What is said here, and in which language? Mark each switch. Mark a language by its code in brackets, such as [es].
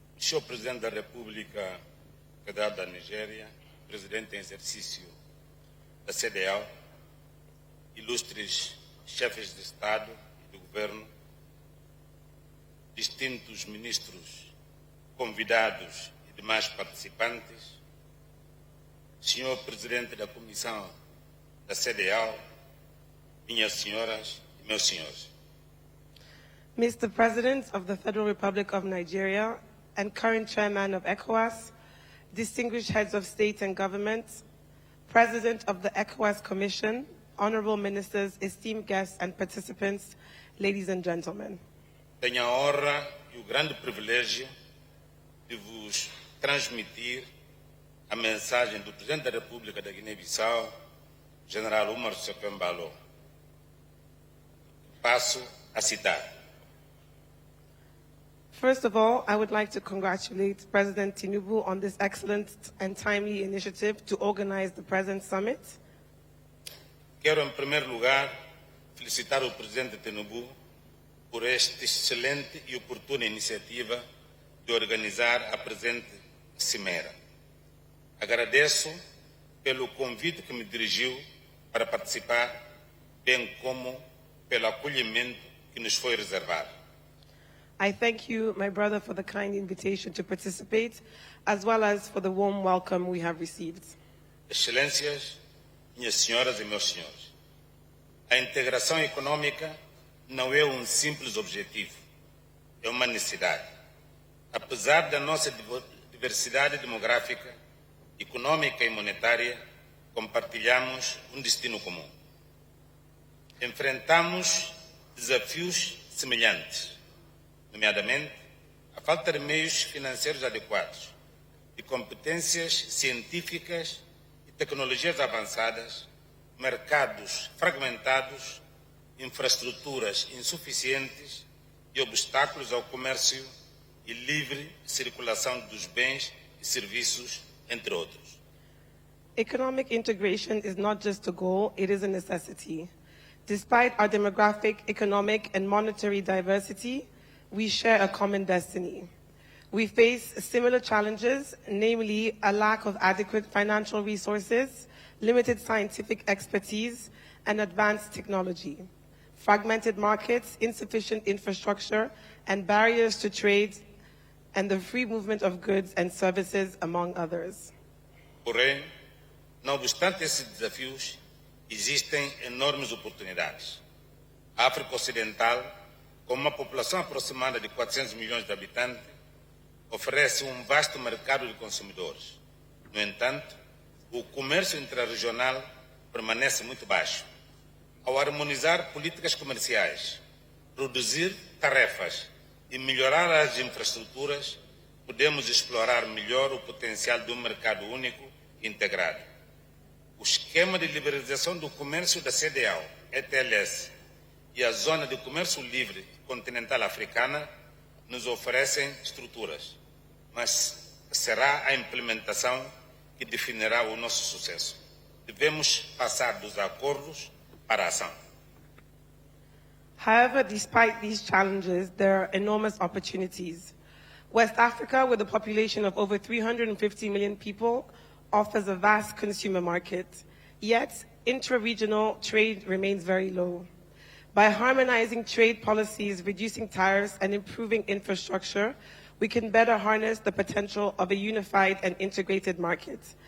[pt] Senhor Presidente da República Federal da Nigéria, Presidente em exercício da CDAO, ilustres chefes de Estado e de Governo, distintos ministros, convidados e demais participantes, Senhor Presidente da Comissão da CDAO, minhas senhoras e meus senhores. [en] Mr. President of the Federal Republic of Nigeria and current Chairman of ECOWAS, distinguished heads of state and government, President of the ECOWAS Commission, honorable ministers, esteemed guests and participants, ladies and gentlemen. [pt] Tenho a honra e o grande privilégio de vos transmitir a mensagem do Presidente da República da Guiné-Bissau, General Umar Sokembalo. Passo a citar. [en] First of all, I would like to congratulate President Tinubu on this excellent and timely initiative to organize the present summit. [pt] Quero, em primeiro lugar, felicitar o Presidente Tinubu por esta excelente e oportuna iniciativa de organizar a presente cimeira. Agradeço pelo convite que me dirigiu para participar, bem como pelo acolhimento que nos foi reservado. [en] I thank you, my brother, for the kind invitation to participate, as well as for the warm welcome we have received. [pt] Excelências, minhas senhoras e meus senhores, a integração econômica não é um simples objetivo, é uma necessidade. Apesar da nossa diversidade demográfica, econômica e monetária, compartilhamos um destino comum. Enfrentamos desafios semelhantes, nomeadamente a falta de meios financeiros adequados, de competências científicas e tecnologias avançadas, mercados fragmentados, infraestruturas insuficientes e obstáculos ao comércio e livre circulação dos bens e serviços, entre outros. [en] Economic integration is not just a goal, it is a necessity. Despite our demographic, economic, and monetary diversity, we share a common destiny. We face similar challenges, namely a lack of adequate financial resources, limited scientific expertise, and advanced technology, fragmented markets, insufficient infrastructure, and barriers to trade and the free movement of goods and services, among others. [pt] Porém, não obstante esses desafios, existem enormes oportunidades. A África Ocidental, com uma população aproximada de 400 milhões de habitantes, oferece um vasto mercado de consumidores. No entanto, o comércio intrarregional permanece muito baixo. Ao harmonizar políticas comerciais, reduzir tarefas e melhorar as infraestruturas, podemos explorar melhor o potencial de um mercado único e integrado. O esquema de liberalização do comércio da CEDEAO, ETLS, e a Zona de Comércio Livre Continental Africana nos oferecem estruturas, mas será a implementação que definirá o nosso sucesso. Devemos passar dos acordos para a ação. [en] However, despite these challenges, there are enormous opportunities. West Africa, with a population of over 350 million people, offers a vast consumer market. Yet, intra-regional trade remains very low. By harmonizing trade policies, reducing tariffs, and improving infrastructure, we can better harness the potential of a unified and integrated market.